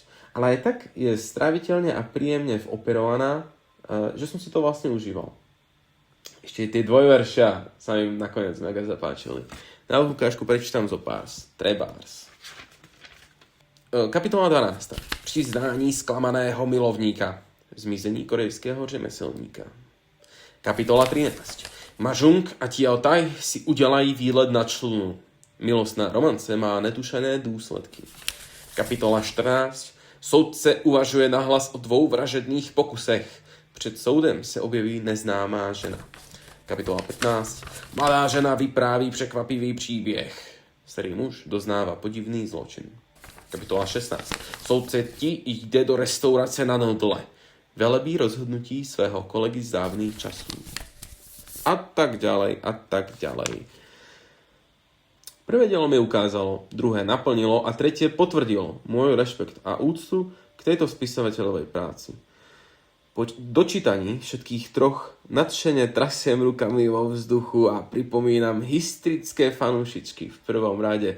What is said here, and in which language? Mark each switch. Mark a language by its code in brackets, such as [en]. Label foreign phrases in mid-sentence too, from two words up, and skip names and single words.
[sk] Ale aj tak je stráviteľne a príjemne voperovaná, že som si to vlastne užíval. Ešte tie dvojveršia sa mi nakoniec mega zapáčili. Na ukážku prečítam zo párs. Trebárs. Kapitola 12. [cs] Přiznání sklamaného milovníka. Zmizení korejského řemeslníka. Kapitola 13. Mažung a Tiaotaj si udělají výlet na člunu. Milostná romance má netušené důsledky. Kapitola 14. Soudce uvažuje nahlas o 2 vražedných pokusech. Před soudem se objeví neznámá žena. Kapitola 15. Mladá žena vypráví překvapivý příběh. Starý muž doznává podivný zločin. Kapitola 16. Soudce ti jde do restaurace na Nodle. Velebí rozhodnutí svého kolegy z dávných časů. [sk] A tak ďalej, a tak ďalej. Prvé dielo mi ukázalo, druhé naplnilo a tretie potvrdilo môj rešpekt a úctu k tejto spisovateľovej práci. Po dočítaní všetkých 3 nadšene trasiem rukami vo vzduchu a pripomínam hysterické fanúšičky v prvom rade.